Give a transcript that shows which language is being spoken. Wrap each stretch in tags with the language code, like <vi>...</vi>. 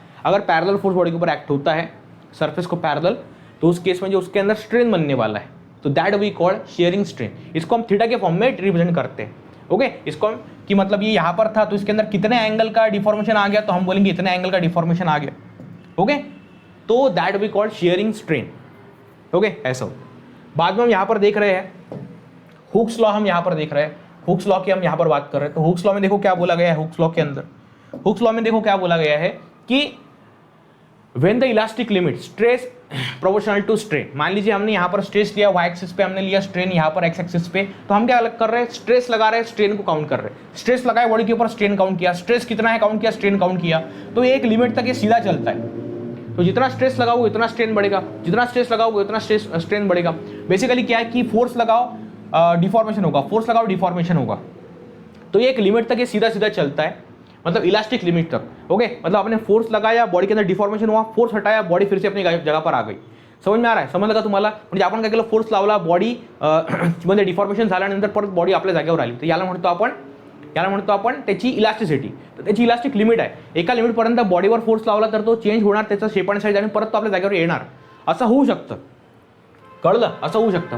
<hi>अगर parallel force body के ऊपर एक्ट होता है सरफेस को पैरेलल, तो उस केस में जो उसके अंदर स्ट्रेन बनने वाला है, तो</hi> <en>That we called sharing strain.</en> <hi>इसको हम थीटा के फॉर्म में रिप्रेजेंट करते हैं। ओके, इसको हम कि मतलब ये यहाँ पर था तो इसके अंदर कितने एंगल का डिफॉर्मेशन आ गया, तो हम बोलेंगे इतने एंगल का डिफॉर्मेशन आ गया। ओके, तो</hi> <en>That we called sharing strain.</en> <hi>Okay, ऐसा हो। बाद में हम यहाँ पर देख रहे हैं हुक्स लॉ, हम यहाँ पर देख रहे हैं हुक्स लॉ की हम यहाँ पर बात कर रहे हैं। तो हुक्स लॉ में देखो क्या बोला गया है, हुक्स लॉ के अंदर, हुक्स लॉ में देखो क्या बोला गया है कि</hi> <en>when the elastic limit stress</en> <hi>proportional to strain. मान लीजिए हमने यहाँ पर स्ट्रेस लिया, वाई एक्सिस पे हमने लिया स्ट्रेन, यहाँ पर एक्स एक्सिस पे, तो हम क्या कर रहे हैं, स्ट्रेस लगा रहे हैं, स्ट्रेन को काउंट कर रहे हैं। स्ट्रेस लगाया बॉडी के ऊपर, स्ट्रेन काउंट किया, स्ट्रेस कितना है काउंट किया, स्ट्रेन काउंट किया, तो एक लिमिट तक ये सीधा चलता है। तो जितना स्ट्रेस लगाओगे उतना स्ट्रेन बढ़ेगा, जितना स्ट्रेस लगाओगे उतना स्ट्रेन बढ़ेगा। बेसिकली क्या है कि फोर्स लगाओ डिफॉर्मेशन होगा, फोर्स लगाओ डिफॉर्मेशन होगा। तो ये एक लिमिट तक ये सीधा सीधा चलता है, मतलब इलास्टिक लिमिट तक। ओके, मतलब आपने फोर्स लगाया, बॉडी के अंदर डिफॉर्मेशन हुआ, फोर्स हटाया, बॉडी फिर से अपनी जगह पर आ गई। समझ में आ रहा है,</hi> <mr>समजलं का तुम्हाला? म्हणजे आपण काय केलं, फोर्स लावला, बॉडी मध्ये डिफॉर्मेशन झाल्यानंतर परत बॉडी आपल्या जागेवर आली, तर याला म्हणतो आपण त्याची इलास्टिसिटी। तर त्याची इलास्टिक लिमिट आहे, एका लिमिटपर्यंत बॉडीवर फोर्स लावला तर तो चेंज होणार, त्याचा शेप आणि साईज, आणि परत तो आपल्या जागेवर येणार, असं होऊ शकतं। कळलं? असं होऊ शकतं।</mr>